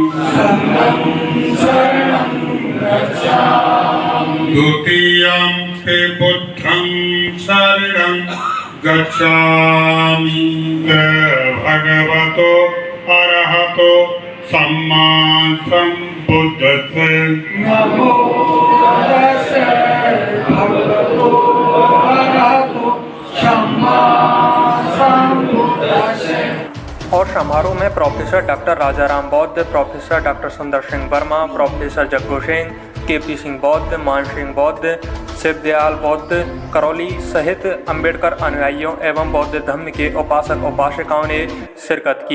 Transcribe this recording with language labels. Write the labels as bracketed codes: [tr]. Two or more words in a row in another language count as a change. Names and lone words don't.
[pi] द्वितीयं ते बुद्धं शरणं गच्छामि भगवतो अरहतो सम्मा सम्बुद्धस्से नमो तस्से भगवतो अरहतो सम्मा सम्बुद्धस्से। [hi] और समारोह में प्रोफेसर डॉक्टर राजाराम बौद्ध, प्रोफेसर डॉक्टर सुंदर सिंह वर्मा, प्रोफेसर जग्गू सिंह, केपी सिंह बौद्ध, मान सिंह बौद्ध, शिवदयाल बौद्ध, करौली सहित अंबेडकर अनुयायियों एवं बौद्ध धर्म के उपासक उपासिकाओं ने शिरकत की।